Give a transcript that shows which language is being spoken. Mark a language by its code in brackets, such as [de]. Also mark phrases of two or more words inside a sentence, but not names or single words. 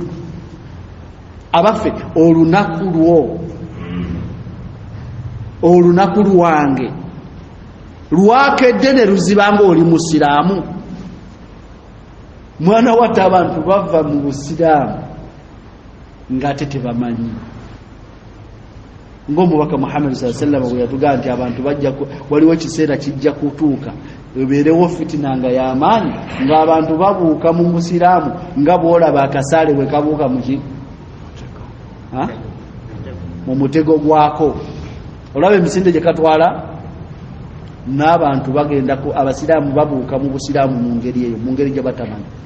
[lg] Abaffe, olunaku lwange lwakedde ne luzibanga oli musiraamu? Mwana watta abantu bava mu busiraamu ng'ate tebamanyi. Ng'omubaka Muhammad [ar] صلى الله عليه وسلم [lg] bwe yatugaa nti abantu waliwo ekiseera kijja kutuuka ebeerewo fitina nga y'amaanyi, ng'abantu babuuka mu busiraamu nga bw'olaba akasaale bwe kabuuka mu mutego gwako. Olaba emisinde gye katwala, n'abantu bagenda ku abasiraamu babuuka mu busiraamu mu ngeri eyo, mu ngeri gye batamanyi.